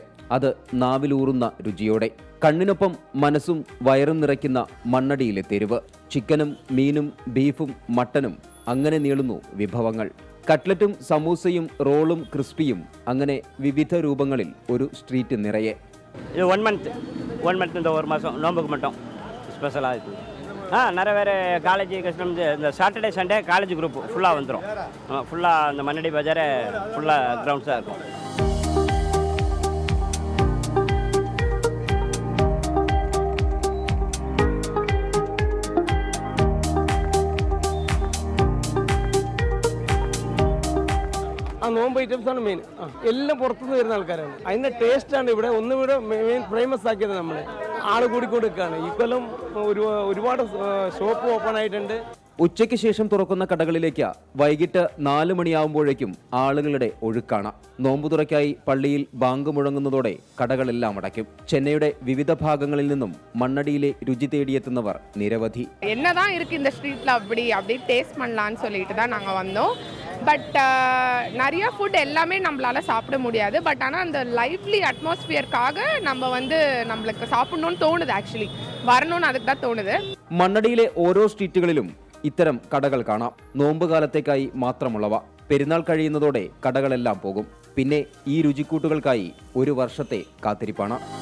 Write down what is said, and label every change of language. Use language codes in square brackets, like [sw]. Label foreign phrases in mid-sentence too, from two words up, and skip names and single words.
[ml] അത് നാവിലൂറുന്ന രുചിയോടെ. കണ്ണിനൊപ്പം മനസ്സും വയറും നിറയ്ക്കുന്ന മണ്ണടിയിലെ തെരുവ്. ചിക്കനും മീനും ബീഫും മട്ടനും അങ്ങനെ നീളുന്നു വിഭവങ്ങൾ. കട്ട്ലറ്റും സമൂസയും റോളും ക്രിസ്പിയും അങ്ങനെ വിവിധ രൂപങ്ങളിൽ ഒരു സ്ട്രീറ്റ് നിറയെ. [ta] இது [en] one month [ta] இந்த ஒரு மாதம் நோம்புக்கு மட்டும் ஸ்பெஷலாக இருக்குது. நிறைய பேர் [en] college customers [ta] இந்த [en] Saturday Sunday college group [ta] ஃபுல்லாக வந்துடும். ஃபுல்லாக அந்த மண்ணடி பஜார் ஃபுல்லாக கிரவுண்ட்ஸாக இருக்கும். [ml] നോമ്പ് ഐറ്റംസാണ് മെയിൻ. എല്ലാം പുറത്തുനിന്ന് വരുന്ന ആൾക്കാരാണ്. അതിൻ്റെ ടേസ്റ്റാണ് ഇവിടെ ഒന്നുകൂടെ [en] main famous [ml] ആക്കിയത്. നമ്മൾ ആൾ കൂടിക്കൊടുക്കുകയാണ്. ഈ കൊല്ലം ഒരുപാട് [en] shop open [ml] ആയിട്ടുണ്ട്. ഉച്ചയ്ക്ക് ശേഷം തുറക്കുന്ന കടകളിലേക്ക് വൈകിട്ട് 4 മണിയാവുമ്പോഴേക്കും ആളുകളുടെ ഒഴുക്കാണ്. നോമ്പു തുറയ്ക്കായി പള്ളിയിൽ ബാങ്ക് മുഴങ്ങുന്നതോടെ കടകളെല്ലാം അടയ്ക്കും. ചെന്നൈയുടെ വിവിധ ഭാഗങ്ങളിൽ നിന്നും മണ്ണടിയിലെ രുചി തേടിയെത്തുന്നവർ നിരവധി. [ta] என்னதான் இருக்கு இந்த ஸ்ட்ரீட்ல அப்படி டேஸ்ட் பண்ணலாம்னு சொல்லிட்டு தான் நாங்க வந்தோம். பட் நிறைய ஃபுட் எல்லாமே நம்மளால சாப்பிட முடியாது. பட் ஆனால் அந்த [en] lively atmosphere [ta] நம்ம நம்மளுக்கு சாப்பிடணும்னு தோணுது. ஆக்சுவலி வரணும்னு அதுக்கு தான் தோணுது. [ml] മണ്ണടിയിലെ ഓരോ സ്ട്രീറ്റുകളിലും ഇത്തരം കടകൾ കാണാം. നോമ്പ് കാലത്തേക്കായി മാത്രമുള്ളവ. പെരുന്നാൾ കഴിയുന്നതോടെ കടകളെല്ലാം പോകും. പിന്നെ ഈ രുചിക്കൂട്ടുകൾക്കായി ഒരു വർഷത്തെ കാത്തിരിപ്പാണ്.